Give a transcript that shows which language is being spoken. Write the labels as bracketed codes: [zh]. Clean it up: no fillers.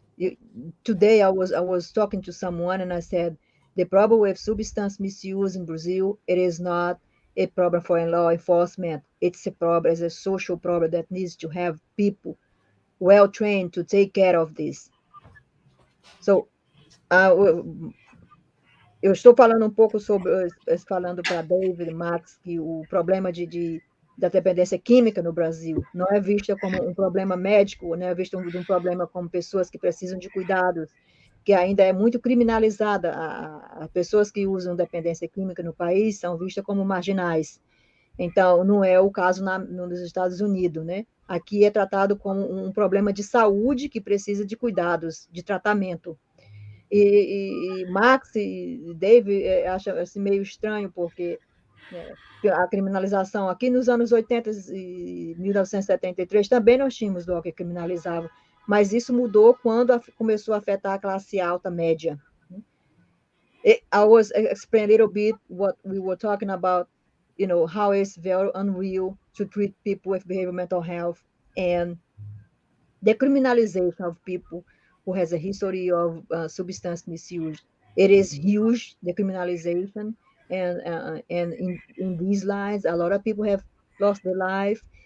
[en] You, Today I was talking to someone and I said the problem with substance misuse in Brazil, it is not a problem for law enforcement. It's a problem, it's a social problem that needs to have people well trained to take care of this. So [pt] eu estou falando um pouco sobre, falando para David, Max, que o problema da dependência química no Brasil não é visto como um problema médico, não é visto de um problema como pessoas que precisam de cuidados, que ainda é muito criminalizada. As pessoas que usam dependência química no país são vistas como marginais. Então, não é o caso nos Estados Unidos, né? Aqui é tratado como um problema de saúde que precisa de cuidados, de tratamento. E Max e Dave acham assim, meio estranho, porque né, a criminalização aqui nos anos 80 e 1973 também nós tínhamos law que criminalizava, mas isso mudou quando começou a afetar a classe alta média. [en] I was explaining a little bit what we were talking about, how it's very unreal to treat people with behavioral mental health and the criminalization of people who has a history of substance misuse. It is huge, the criminalization, and in these lines, a lot of people have lost their life.